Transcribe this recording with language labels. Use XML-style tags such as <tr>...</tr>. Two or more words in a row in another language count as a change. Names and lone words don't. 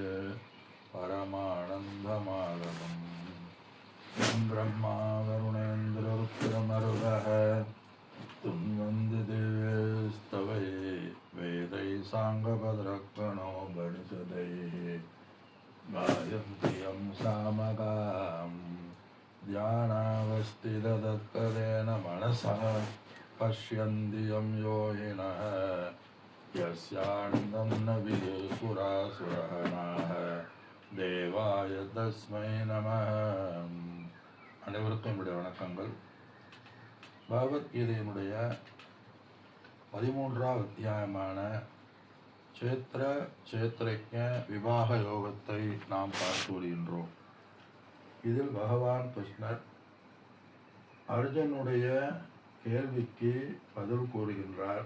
<sa>परमानन्दमाधवम् ब्रह्मा वरुणेन्द्ररुद्रमरुतः तुन्वन्ति दिव्यैस्तवैः वेदैः साङ्गभद्रगणो गणितदैः गायन्ति यं सामगाम् ध्यानावस्थिततत्पदेन मनसः पश्यन्ति यं योगिनः यस्यानन्दं न विदुषुरासुरः देवाय तस्मै नमः.</sa> <ta>அனைவருக்கும் என்னுடைய வணக்கங்கள். பகவத்கீதையினுடைய 13வது அத்தியாயமான சேத்ரஜ்ஞ விவாக யோகத்தை நாம் பார்த்து வருகின்றோம். இதில் பகவான் கிருஷ்ணர் அர்ஜுனுடைய கேள்விக்கு பதில் கூறுகின்றார்.</ta>